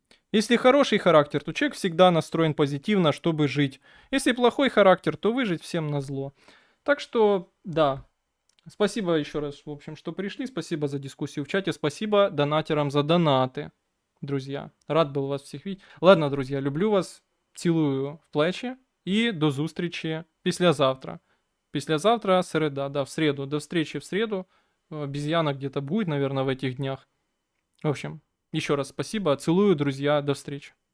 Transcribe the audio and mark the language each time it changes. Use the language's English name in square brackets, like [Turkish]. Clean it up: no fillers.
[Russian] Если хороший характер, то человек всегда настроен позитивно, чтобы жить. Если плохой характер, то выжить всем назло. Так что, да. Спасибо еще раз, в общем, что пришли. Спасибо за дискуссию в чате. Спасибо донатерам за донаты. Друзья, рад был вас всіх видеть. [Ukrainian] Ладно, друзья, люблю вас, цілую в плечі і до зустрічі післязавтра. [Russian] Післязавтра середа, да, в среду. До встречи в среду. Обезьяна где-то будет, наверное, в этих днях. В общем, еще раз спасибо, целую, друзья, до встречи.